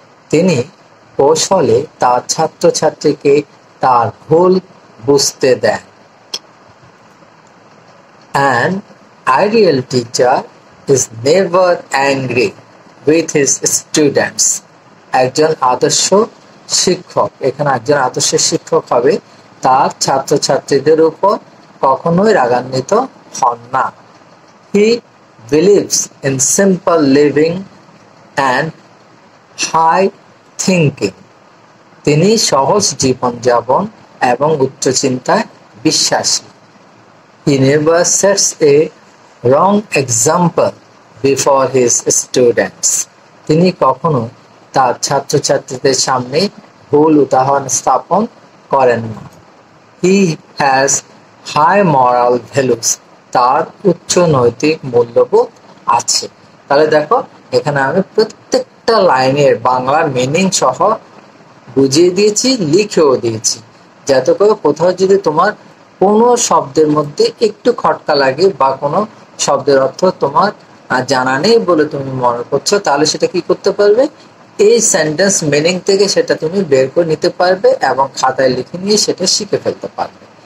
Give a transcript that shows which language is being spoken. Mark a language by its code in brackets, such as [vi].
[bn] তিনি কৌশলে তার ছাত্রছাত্রীকে তার ভুল বুঝতে দেন। [en] An ideal teacher is never angry with his students. [bn] একজন আদর্শ শিক্ষক, এখানে একজন আদর্শ শিক্ষক হবে তার ছাত্রছাত্রীদের উপর কখনোই রাগান্বিত হন না। [en] He believes in simple living and high thinking. [bn] তিনি সহজ জীবনযাপন এবং উচ্চ চিন্তায় বিশ্বাসী. [en] He never sets a wrong example before his students. [bn] তিনি কখনো তার ছাত্রছাত্রীদের সামনে ভুল উদাহরণ স্থাপন করেন না. [en] He has high moral values. [bn] তার উচ্চ নৈতিক মূল্যবোধ আছে. তাহলে দেখো এখানে আমি প্রত্যেকটা লাইনের বাংলা মিনিং সহ বুঝিয়ে দিয়েছি, লিখেও দিয়েছি, যাতে করে কোথাও যদি তোমার কোনো শব্দের মধ্যে একটু খটকা লাগে বা কোনো শব্দের অর্থ তোমার জানা নেই বলে তুমি মনে করছো, তাহলে সেটা কি করতে পারবে, এই সেন্টেন্স মিনিং থেকে সেটা তুমি বের করে নিতে পারবে এবং খাতায় লিখে নিয়ে সেটা শিখে ফেলতে পারবে.